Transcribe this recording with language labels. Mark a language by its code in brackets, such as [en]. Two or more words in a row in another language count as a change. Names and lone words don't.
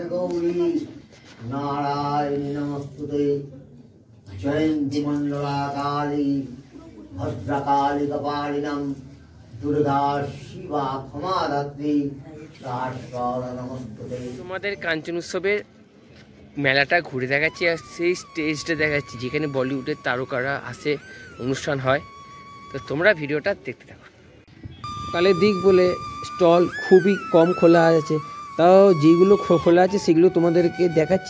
[sa] गौरी नारायणी नमस्तुते जयन्ती मंडला काली भद्रकाली कपालिनम दुर्गा शिवा क्षमा धात्री नमस्तुते। [bn] তোমাদের কাঞ্চন উৎসবের মেলাটা ঘুরে দেখাচ্ছি আর সেই স্টেজটা দেখাচ্ছি যেখানে বলিউডের তারকারা আসে, অনুষ্ঠান হয়। তো তোমরা ভিডিওটা দেখতে থাকো। কালের দিক বলে স্টল খুবই কম খোলা আছে, তাও যেগুলো খোলা আছে সেগুলো তোমাদেরকে দেখাচ্ছি।